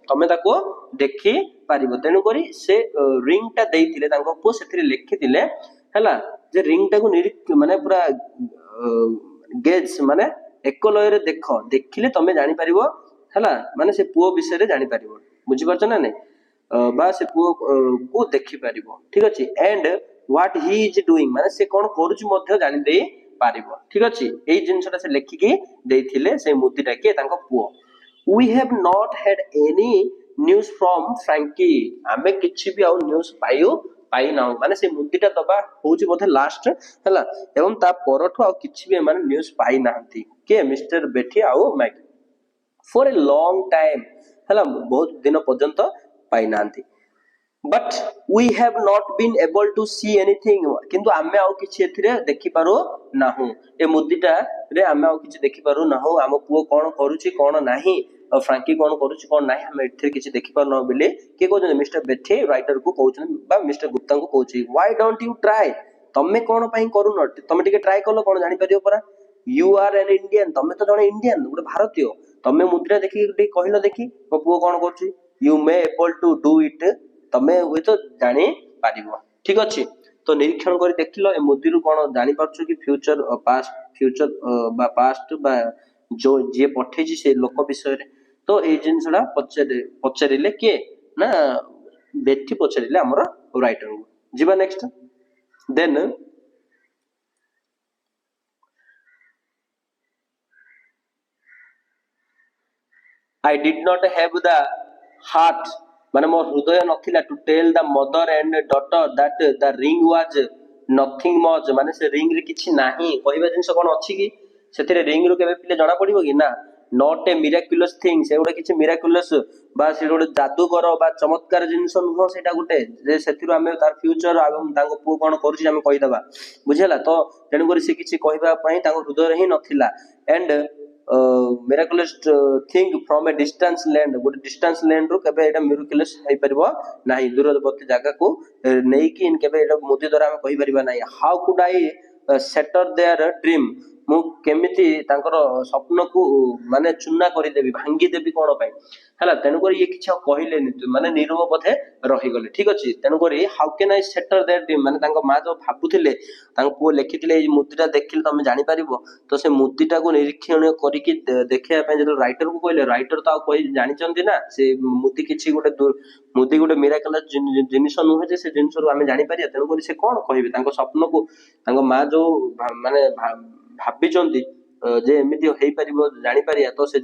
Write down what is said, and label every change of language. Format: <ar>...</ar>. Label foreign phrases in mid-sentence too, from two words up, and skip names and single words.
<or>ତେଣୁକରି ସେ ରିଙ୍ଗ ଟା ଦେଇଥିଲେ ତାଙ୍କ ପୁଅ ସେଥିରେ ଲେଖିଥିଲେ ହେଲା ଯେ ରିଙ୍ଗ ଟାକୁ ମାନେ ପୁରା ଗେଜ୍ ମାନେ ଏକ ଲୟରେ ଦେଖିଲେ ତମେ ଜାଣିପାରିବ ହେଲା ମାନେ ସେ ପୁଅ ବିଷୟରେ ଜାଣିପାରିବ ବୁଝିପାରୁଛ ନା ନାଇଁ ବା ସେ ପୁଅ କୁ ଦେଖିପାରିବ ଠିକ ଅଛି</or> <en>and what he is doing</en> <or>ମାନେ ସେ କଣ କରୁଛି ମଧ୍ୟ ଜାଣିଦେଇ ପାରିବ ଠିକ ଅଛି ଏଇ ଜିନିଷଟା ସେ ଲେଖିକି ଦେଇଥିଲେ ସେଇ ମୁଦିଟା କିଏ ତାଙ୍କ ପୁଅ</or> <en>we have not had any news from Frankie</en> <or>ଆମେ କିଛି ବି ଆଉ ନ୍ୟୁଜ ପାଇନାହୁଁ ମାନେ ସେ ମୁଦିଟା ଦବା ହଉଛି ବୋଧେ ଲାଷ୍ଟ ହେଲା ଏବଂ ତା ପରଠୁ ଆଉ କିଛି ବି ଏମାନେ ନ୍ୟୁଜ ପାଇନାହାନ୍ତି କିଏ ମିଷ୍ଟର ବେଠି ଆଉ ମ୍ୟାଗି</or> <en>for a long time</en> <or>ହେଲା ବହୁତ ଦିନ ପର୍ଯ୍ୟନ୍ତ ପାଇନାହାନ୍ତି</or> <en>but we have not been able to see anything</en> <or>କିନ୍ତୁ ଆମେ ଆଉ କିଛି ଏଥିରେ ଦେଖିପାରୁ ନାହୁଁ ଏ ମୁଦିଟା ରେ ଆମେ ଆଉ କିଛି ଦେଖିପାରୁ ନାହୁଁ ଆମ ପୁଅ କଣ କରୁଛି କଣ ନାହିଁ ଫ୍ରାଙ୍କି କଣ କରୁଛି କଣ ନାହିଁ ଆମେ ଏଥିରେ କିଛି ଦେଖିପାରୁ ନାହୁଁ ବୋଲି କିଏ କହୁଛନ୍ତି ମିଷ୍ଟର ବେଥେ ରାଇଟର କୁ କହୁଛନ୍ତି ବା ମିଷ୍ଟର ଗୁପ୍ତାଙ୍କୁ କହୁଛି</or> <en>why don't you try</en> <or>ତମେ କଣ ପାଇଁ କରୁନ ତମେ ଟିକେ ଟ୍ରାଏ କଲ କଣ ଜାଣିପାରିବ ପରା</or> <en>you are an Indian</en> <or>ତମେ ତ ଜଣେ ଇଣ୍ଡିଆନ ଗୋଟେ ଭାରତୀୟ ତମେ ମୁଦ୍ରା ଦେଖିକି ଟିକେ କହିଲ ଦେଖି ମୋ ପୁଅ କଣ କରୁଛି</or> <en>you may able to do it</en> <or>ତମେ ହୁଏତ ଜାଣିପାରିବ ଠିକ ଅଛି ତ ନିରୀକ୍ଷଣ କରି ଦେଖିଲ ଏ ମୁଦିରୁ କଣ ଜାଣିପାରୁଛ କି ଫ୍ୟୁଚର ବା ପାଷ୍ଟ ବା ଯୋଉ ଯିଏ ପଠେଇଛି ସେ ଲୋକ ବିଷୟରେ ତ ଏଇ ଜିନିଷଟା ପଚାରିଲେ କିଏ ନା ବେଠି ପଚାରିଲେ ଆମର ରାଇଟରଙ୍କୁ ଯିବା</or> <en>next then I did not have the heart</en> <or>ମାନେ ମୋ ହୃଦୟ ନଥିଲା</or> <en>to tell the mother and daughter that the ring was nothing much</en> <or>ମାନେ ସେ ରିଙ୍ଗ ରେ କିଛି ନାହିଁ କହିବା ଜିନିଷ କଣ ଅଛି କି ସେଥିରେ ରିଙ୍ଗ ରୁ କେବେ ପିଲେ ଜଣା ପଡିବ କି ନା</or> <en>not a miraculous thing</en> <or>ସେଗୁଡା କିଛି miraculous ବା ସେ ଗୋଟେ ଜାଦୁକର ବା ଚମତ୍କାର ଜିନିଷ ନୁହଁ ସେଇଟା ଗୋଟେ ଯେ ସେଥିରୁ ଆମେ ତାର ଫ୍ୟୁଚର ଏବଂ ତାଙ୍କ ପୁଅ କଣ କରୁଛି ଆମେ କହିଦବା ବୁଝିହେଲା ତ ତେଣୁକରି ସେ କିଛି କହିବା ପାଇଁ ତାଙ୍କ ହୃଦୟରେ ହିଁ ନଥିଲା and</or> <en>miraculous thing from a distance land</en> <or>ଗୋଟେ</or> <en>distance land</en> <or>ରୁ କେବେ ଏଟା miraculous ହେଇପାରିବ ନାହିଁ ଦୂରବର୍ତ୍ତୀ ଜାଗାକୁ ନେଇକି କେବେ ଏଟା ମୋଦି ଦ୍ୱାରା ଆମେ କହିପାରିବା ନାହିଁ</or> <en>how could I shatter their dream</en> <or>ମୁଁ କେମିତି ତାଙ୍କର ସ୍ୱପ୍ନକୁ ମାନେ ଚୂନା କରିଦେବି ଭାଙ୍ଗିଦେବି କଣ ପାଇଁ ହେଲା ତେଣୁକରି ଇଏ କିଛି ଆଉ କହିଲେନି ମାନେ ନିରବ ବୋଧେ ରହିଗଲେ ଠିକ ଅଛି ତେଣୁକରି</or> <en>how can I shatter their dream</en> <or>ମାନେ ତାଙ୍କ ମା ଯୋଉ ଭାବୁଥିଲେ ତାଙ୍କ ପୁଅ ଲେଖିଥିଲେ ଏଇ ମୁଦିଟା ଦେଖିଲେ ତମେ ଜାଣିପାରିବ ତ ସେ ମୁଦିଟାକୁ ନିରୀକ୍ଷଣ କରିକି ଦେଖିବା ପାଇଁ ଯେତେବେଳେ ରାଇଟରକୁ କହିଲେ ରାଇଟର ତ ଆଉ କହି ଜାଣିଛନ୍ତି ନା ସେ ମୁଦି କିଛି ମୁଦି ଗୋଟେ ମିରାକଲସ୍ ଜିନିଷ ନୁହେଁ ଯେ ସେ ଜିନିଷରୁ ଆମେ ଜାଣିପାରିବା ତେଣୁକରି ସେ କଣ କହିବେ ତାଙ୍କ ସ୍ୱପ୍ନକୁ ତାଙ୍କ ମା ଯୋଉ ମାନେ ଭାବିଛନ୍ତି ଯେ ଏମିତି ହେଇପାରିବ ଜାଣିପାରିବା ତ ସେ</or>